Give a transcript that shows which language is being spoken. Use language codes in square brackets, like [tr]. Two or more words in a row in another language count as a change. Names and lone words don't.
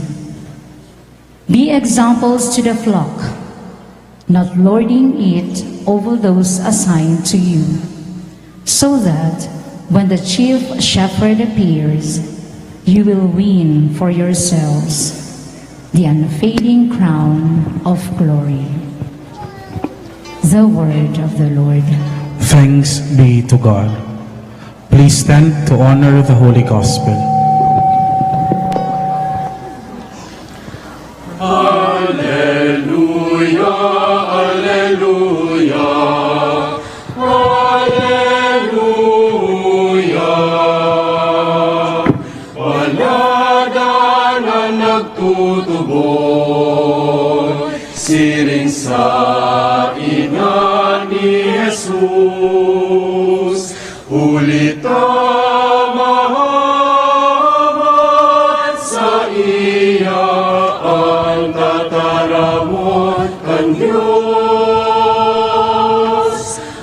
[en] Be examples to the flock, not lording it over those assigned to you, so that when the chief shepherd appears, you will win for yourselves the unfading crown of glory. The word of the Lord. Thanks be to God. Please stand to honor the Holy Gospel. Alleluia, alleluia, alleluia. [bik] Banyaga na nagtutubo, siring sa ina ni Jesus. Ulita mahamat sa iya ang tataramon kan Diyos.